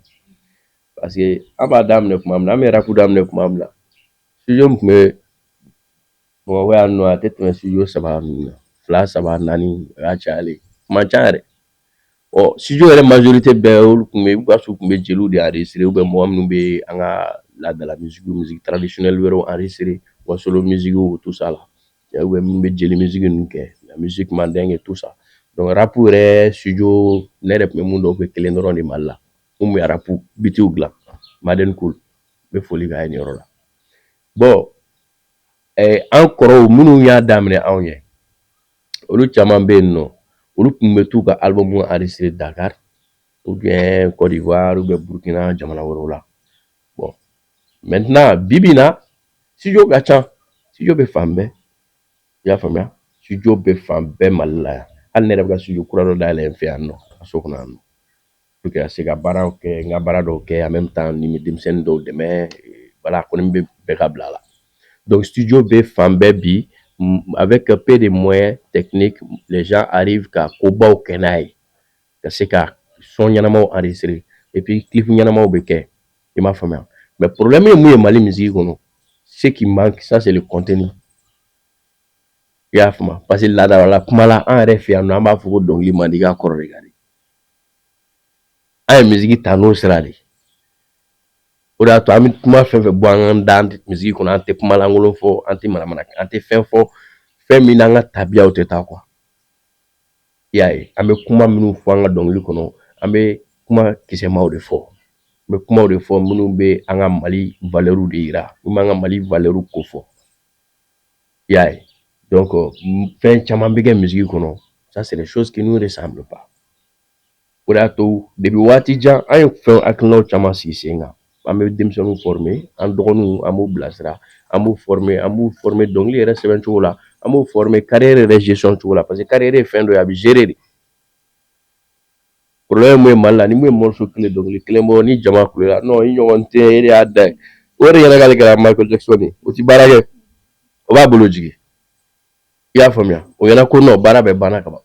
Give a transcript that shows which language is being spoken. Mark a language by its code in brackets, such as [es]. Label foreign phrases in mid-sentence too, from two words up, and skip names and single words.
[fr] Parce que [bm] an b'a daminɛ tuma min na an bɛ rap daminɛ tuma min na studio min tun bɛ Bamakɔ yan nɔ a tɛ tɛmɛ studio 3 ninnu na 2 3 4 o y'a cayalen man ca yɛrɛ. Studio yɛrɛ majorité bɛɛ olu tun bɛ Basiw tun bɛ jeliw de [fr] enregistré ou bien [bm] mɔgɔ minnu bɛ an ka laadala [fr] musique traditionnelle [bm] wɛrɛw enregistré wa [fr] solo musique tout ça là ou bien [bm] minnu bɛ jeli musique ninnu kɛ [fr] la musique mandingue tout ça. [bm] Donc rap yɛrɛ studio ne yɛrɛ tun bɛ mun dɔn o tun bɛ kelen dɔrɔn de Mali la mun bɛ rap bitiw dilan Maden Cool n bɛ foli k'a ye nin yɔrɔ la. Bon an kɔrɔw minnu y'a daminɛ anw ye olu caman bɛ yen nɔ olu tun bɛ t'u ka [fr] album enregistré Dakar ou bien Côte d'Ivoire ou bien Burkina [bm] jamana wɛrɛw la. [fr] Bon maintenant [bm] bibi in na studio ka ca studio bɛ fan bɛɛ i y'a faamuya studio bɛ fan bɛɛ Mali la yan hali ne yɛrɛ bɛ ka studio kura dɔ dayɛlɛ n fɛ yan nɔ ka so kɔnɔ yan nɔ [fr] pour que [bm] ka se ka baaraw kɛ n ka baara dɔw kɛ [fr] en même temps [bm] ni n bɛ denmisɛnnin dɔw dɛmɛ voilà kɔni n bɛ bɛɛ ka bila a la. Donc studio bɛ fan bɛɛ bi [fr] avec peu de moyens techniques les gens arrivent [bm] ka kobaw kɛ n'a ye ka se ka son ɲɛnamaw enregistrer [fr] et puis clip [bm] ɲɛnamaw bɛ kɛ i m'a faamuya. [fr] Mais problème [bm] ye mun ye Mali musique kɔnɔ [fr] ce qui manque ça c'est le contenu. [bm] I y'a faamuya parce que laadala kuma la an yɛrɛ fɛ yan nɔ an b'a fɔ ko dɔnkili man di k'a kɔrɔ de ka di. An ye musique ta n'o sira de. O de y'a to an bɛ kuma fɛn fɛn bɔ an da musique kɔnɔ an tɛ kuma lankolon fɔ an tɛ manamana an tɛ fɛn fɔ fɛn min n'an ka tabiyaw tɛ taa quoi. I y'a ye an bɛ kuma minnu fɔ an ka dɔnkili kɔnɔ an bɛ kuma kisɛmaw de fɔ n bɛ kumaw de fɔ minnu bɛ an ka Mali valeur de yira min b'an ka Mali valeur ko fɔ i y'a ye. [fr] Donc [bm] fɛn caman bɛ kɛ musique kɔnɔ [fr] ça c'est des choses qui nous ressemblent pas. [bm] O de y'a to depuis waati jan an ye fɛn hakilinaw caman sigi sen kan an bɛ denmisɛnninw former an dɔgɔninw an b'u bilasira an b'u former dɔnkili yɛrɛ sɛbɛn cogo la an b'u former carrière yɛrɛ gestion cogo la [fr] parce que carrière [bm] ye fɛn dɔ ye a bɛ gérer de. Problème mun ye Mali la ni mun ye morceau kelen dɔnkili kelen bɔ ni jama kulela non i ɲɔgɔn tɛ e de y'a da ye o de ɲɛna k'ale kɛra Michael Jackson ye o ti baara kɛ o b'a bolo jigin i y'a faamuya o ɲɛna ko non baara bɛɛ banna ka ban.